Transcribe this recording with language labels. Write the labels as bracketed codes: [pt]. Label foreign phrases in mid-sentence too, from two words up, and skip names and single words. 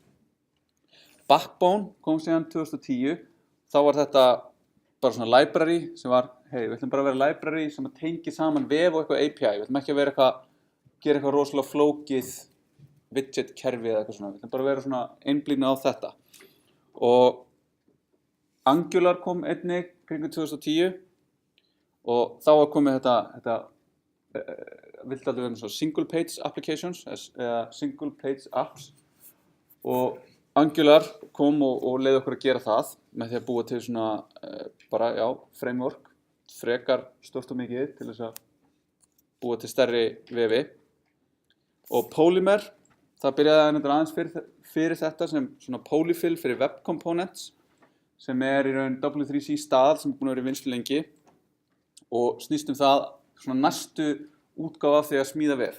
[is] Backbone kom síðan 2010, þá var þetta bara svona library sem var, hey, við ætlum bara að vera library sem að tengi saman vef og eitthvað API, við ætlum ekki að vera gera eitthvað rosalega flókið widget kerfi eða eitthvað svona, við ætlum bara að vera svona einblínu á þetta. Og Angular kom einnig kringum 2010 og þá var komið þetta vildi aldrei vera svona [en] single page applications [is] eða [en] single page apps [is] og Angular kom og leiði okkur að gera það með því að búa til svona bara, já, framework, frekar stórt og mikið til þess að búa til stærri vefi. Og Polymer, það byrjaði aðeins fyrir þetta sem svona polyfill fyrir [en] web components [is] sem í raun W3C staðal sem búin að vera í vinnslu lengi og snýst það svona næstu útgáfa af því að smíða vef.